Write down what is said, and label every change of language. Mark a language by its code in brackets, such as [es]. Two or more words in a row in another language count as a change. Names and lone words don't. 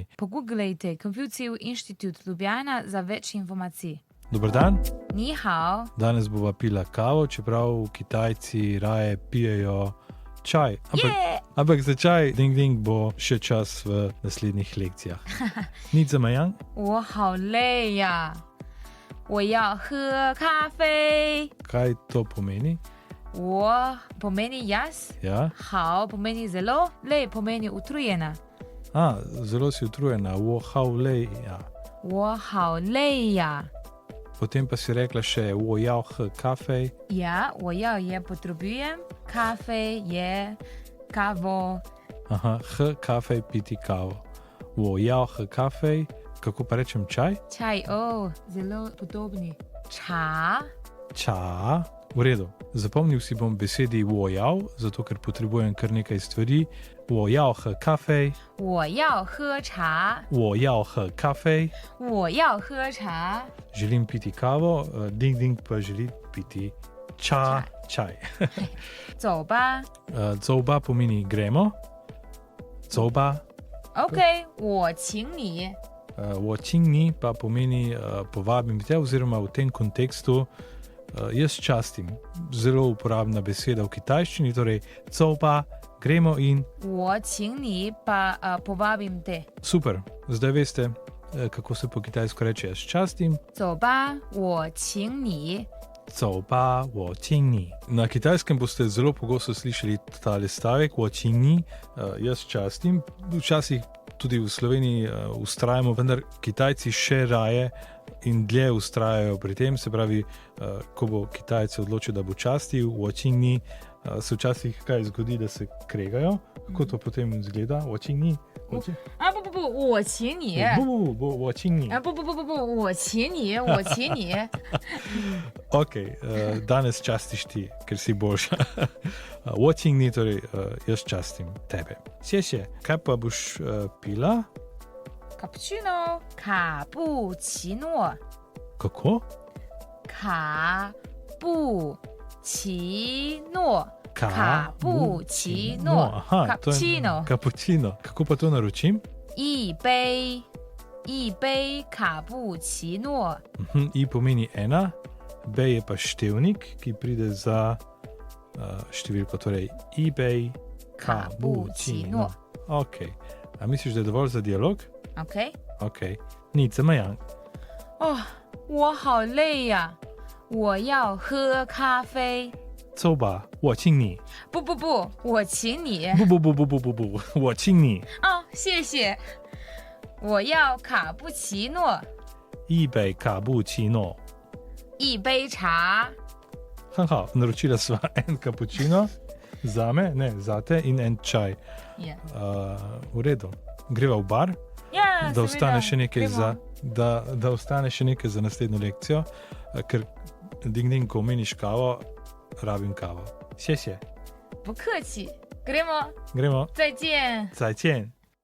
[sl] Pogooglejte Konfucijev inštitut Ljubljana za več informacij. Dober dan, [zh] 你好. [sl] danes bova pila kavo, čeprav Kitajci raje pijejo čaj. Ampak za čaj ding bo še čas v naslednjih lekcijah. Nič zamajan? [zh] 我好累呀，我要喝咖啡。 [sl] Kaj to pomeni? 我 pomeni jaz, Ja? [zh] 好 [sl] pomeni zelo, [zh] 累 [sl] pomeni utrujena. Zelo si utrujena. [zh] 我好累, [sl] ja. [zh] 我好累呀。 [sl] Potem pa si rekla še [zh] 我要喝咖啡. [sl] Ja, [zh] 我要 [sl] je potrebujem, kafe je kavo. Aha, [zh] 喝咖啡 [sl] piti kavo. [zh] 我要喝咖啡. [sl] Kako pa rečem čaj? Čaj, zelo podobni. Ča, Ča. V redu. Zapomnil si bom besedi [zh] 我要, [sl] zato ker potrebujem kar nekaj stvari. [zh] 我要喝咖啡. 我要喝茶，我要喝咖啡. 我要喝茶。 [sl] Želim piti kavo, ding pa želi piti čaj. [zh] 走吧 [sl] Zoba pomeni gremo. Zoba. [zh] ，OK，我请你。我请你 [sl] pa pomeni povabim te, oziroma v tem kontekstu jaz častim. Zelo uporabna beseda v kitajščini, torej zoba, gremo in [zh] 我请你 [sl] pa povabim te. super. Zdaj veste, kako se po kitajsko reče jaz častim. [zh] 走吧，我请你。走吧，我请你. [sl] Na kitajskem boste zelo pogosto slišali tale stavek, [zh] 我请你, [sl] jaz častim. Včasih tudi v Sloveniji ustrajamo, vendar Kitajci še raje in dlje ustrajajo pri tem. Se pravi, ko bo Kitajec odločil, da bo častil, [zh] 我请你, [sl] se včasih kaj zgodi, da se kregajo. Kako to potem izgleda? [zh] 我请你? 不，我请你。我请你. 不，我请你，我请你。 [sl] Ok, danes častiš ti, ker si boljša. [zh] 我请你, [sl] torej jaz častim tebe. Sješe, kaj pa boš pila? [zh] cappuccino，卡布奇诺， [sl] Kako? [zh] 卡布奇诺，卡布奇诺 [sl] Aha, to je ，cappuccino， cappuccino. Kako pa to naročim? [zh] 一杯卡布奇诺。 [sl] I pomeni ena, B je pa števnik, ki pride za številko, torej eBay cappuccino. Ok, a misliš, da je dovolj za dialog? OK， Ok, nič zamajan. [zh] 我好累呀，我要喝咖啡。走吧，我请你。不，我请你。不，我请你。谢谢。我要卡布奇诺，一杯卡布奇诺。一杯茶。很好， [sl] naročila sva en cappuccino, zame, ne, zate in en čaj. V redu. Greva v bar, Ja, da ostane še nekaj gremo. za, da ostane še nekaj za naslednjo lekcijo, ker ding, ko omeniš kavo, rabim kavo. Sje. [zh] 不客气，gremo， [sl] Gremo. [zh] 再见。再见。